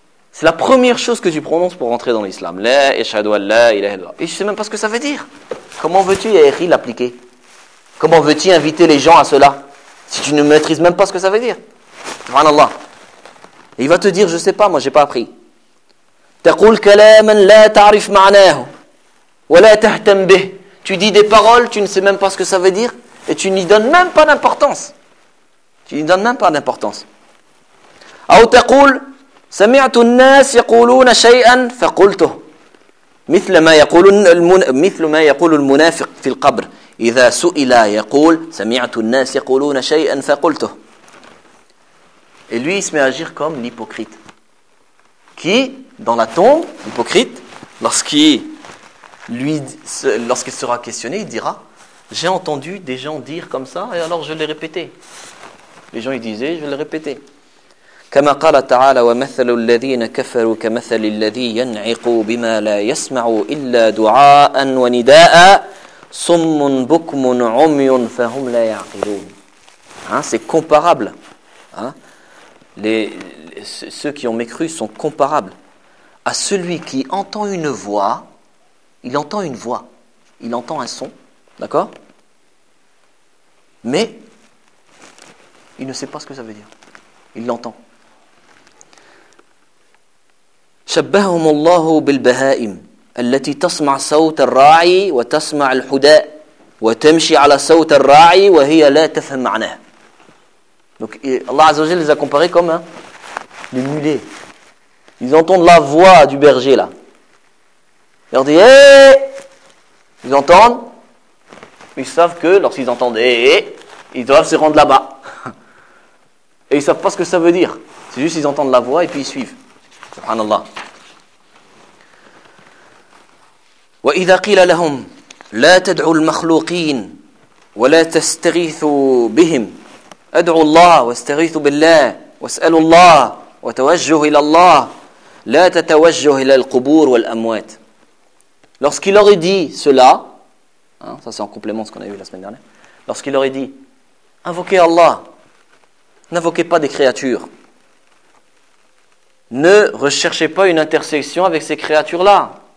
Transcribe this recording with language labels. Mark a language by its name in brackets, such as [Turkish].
[French] C'est la première chose que tu prononces pour rentrer dans l'islam. [Arabic] La ilaha illallah. [French] Et je ne sais même pas ce que ça veut dire. Comment veux-tu, Yahri, l'appliquer? Comment veux-tu inviter les gens à cela si tu ne maîtrises même pas ce que ça veut dire? Subhanallah. Il va te dire, je ne sais pas, moi j'ai pas appris. [Arabic] تقول كلاما لا تعرف معناه ولا تهتم به. [French] Tu dis des paroles, tu ne sais même pas ce que ça veut dire et tu n'y donnes même pas d'importance. Tu n'y donnes même pas d'importance. [Arabic] أو تقول سمعت الناس يقولون شيئا فقلته مثل ما يقول المنافق في القبر إذا سئل يقول سمعت الناس يقولون شيئا فقلته. [French] Et lui, il se met à agir comme l'hypocrite. Qui, dans la tombe, l'hypocrite, lorsqu'il sera questionné, il dira, j'ai entendu des gens dire comme ça, et alors je l'ai répété. Les gens, ils disaient, je l'ai répété. [Arabic] كما قال تعالى ومثل الذين كفروا كمثل الذي ينعق بما لا يسمع إلا دعاء ونداء صم بكم عمي فهم لا يعقلون. [French] Hein, c'est comparable. Hein? Ceux qui ont mécru sont comparables à celui qui entend une voix. Il entend une voix, il entend un son, d'accord, mais il ne sait pas ce que ça veut dire. Il l'entend. [Arabic] شبههم الله بالبهائم التي تسمع صوت الراعي وتسمع الحداء وتمشي على صوت الراعي وهي لا تفهم معناه. [French] Donc Allah Azza wa Jalla les a comparés comme les mulets. Ils entendent la voix du berger là. Il leur dit ils entendent. Ils savent que lorsqu'ils entendent ils doivent se rendre là-bas. Et ils ne savent pas ce que ça veut dire. C'est juste qu'ils entendent la voix et puis ils suivent. Subhanallah. [Arabic] وإذا قيل لهم لا تدعوا المخلوقين ولا تستغيثوا بهم ادعوا الله واستغيثوا بالله واسألوا الله وتوجهوا إلى الله لا تتوجهوا إلى القبور والأموات. [French] Lorsqu'il leur est dit cela, hein, ça c'est en complément de ce qu'on a vu la semaine dernière. Lorsqu'il leur est dit, invoquez Allah, n'invoquez pas des créatures, ne recherchez pas une intersection avec ces créatures-là.